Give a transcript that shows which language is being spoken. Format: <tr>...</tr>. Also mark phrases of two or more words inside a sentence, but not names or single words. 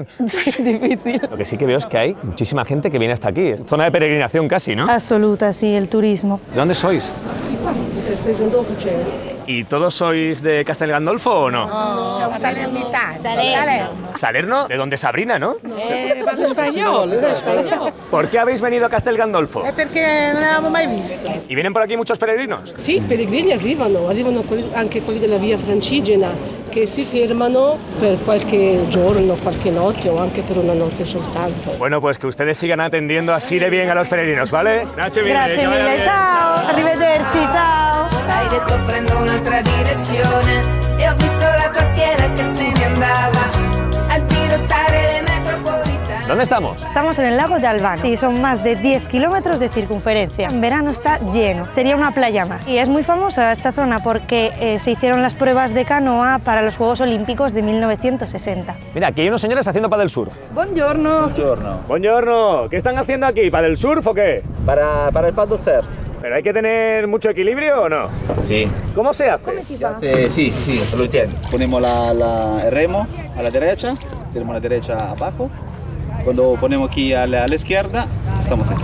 <es>Es difícil. Lo que sí que veo es que hay muchísima gente que viene hasta aquí. Es zona de peregrinación casi, ¿no? Absoluta, sí, el turismo. ¿De dónde sois? ¿Y todos sois de Castel Gandolfo o no? No, Salernità. Salerno, de donde Sabrina, ¿no?</es> <it>Parlo spagnolo, spagnolo.</it> <es>¿Por qué habéis venido a Castel Gandolfo?</es> <it>È perché non l'avevamo mai visto.</it> <es>¿Y vienen por aquí muchos peregrinos?</es> <it>Sì, pellegrini arrivano anche quelli della via Francigena che si fermano per qualche giorno, qualche notte o anche per una notte soltanto.</it> <es>Bueno, pues que ustedes sigan atendiendo así de bien a los peregrinos, ¿vale?</es> <it>Grazie mille, ciao, arrivederci, ciao. Hai detto prendo un'altra direzione e ho visto la tua schiena che se ne andava a dirottare le metropolitane.</it> <es>¿Dónde estamos? Estamos en el lago de Albano. Sí, son más de 10 kilómetros de circunferencia. En verano está lleno, sería una playa más. Y es muy famosa esta zona porque se hicieron las pruebas de canoa para los Juegos Olímpicos de 1960. Mira, aquí hay unos señores haciendo</es> <en>paddle surf.</en> <it>Buongiorno. Buongiorno. Buongiorno.</it> <es>¿Qué están haciendo aquí?</es> <en>¿Paddle surf</en> <es>o qué? Para el</es> <en>paddle surf.</en> <es>¿Pero hay que tener mucho equilibrio o no? Sí. ¿Cómo se hace? Sí, lo entiendo. Ponemos el remo a la derecha, tenemos la derecha abajo. Cuando ponemos aquí a la izquierda, estamos aquí.</es>